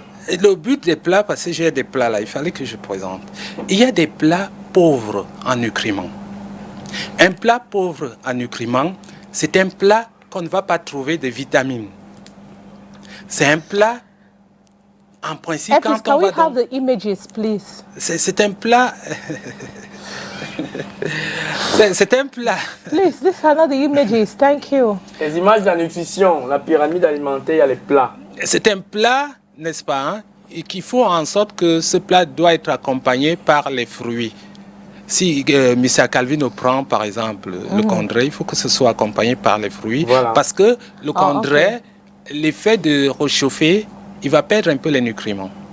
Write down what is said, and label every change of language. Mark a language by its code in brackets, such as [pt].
[fr] Et le but des plats, parce que j'ai des plats là, il fallait que je présente. Il y a des plats pauvres en nutriments. Un plat pauvre en nutriments, c'est un plat qu'on ne va pas trouver de vitamines. C'est un plat, en principe, [en] Epis, can we have the images, please? [fr] C'est un plat... c'est un plat... [en] Please, these are not the images. Thank you. [fr] Les images de la nutrition, la pyramide alimentaire, il y a les plats. C'est un plat, n'est-ce pas, et qu'il faut en sorte que ce plat doit être accompagné par les fruits. Si M. Calvino prend par exemple le condré, il faut que ce soit accompagné par les fruits. Voilà. Parce que le condré, l'effet de réchauffer, il va perdre un peu les nutriments.